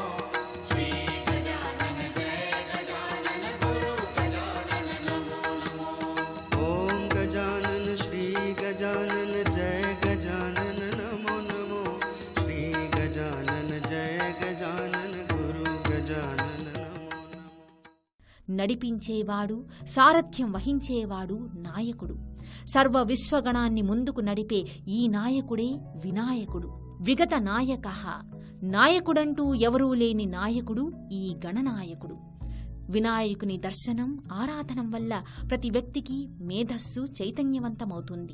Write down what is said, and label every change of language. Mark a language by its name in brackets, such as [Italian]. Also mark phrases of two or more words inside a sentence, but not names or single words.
[Marathi] श्री गजानन जय गजानन गुरु गजानन नमो नमो. ॐ गजानन श्री गजानन जय गजानन नमो नमो. श्री गजानन जय गजानन गुरु गजानन नमो नमो. [Telugu] నడిపించేవాడు, సారథ్యం వహించేవాడు నాయకుడు. సర్వ విశ్వగణాన్ని ముందుకు నడిపే ఈ నాయకుడే వినాయకుడు. [Sanskrit] విగత నాయకః. [Telugu] నాయకుడంటూ ఎవరూ లేని నాయకుడు ఈ గణనాయకుడు. వినాయకుని దర్శనం, ఆరాధనం వల్ల ప్రతి వ్యక్తికి మేధస్సు చైతన్యవంతమవుతుంది.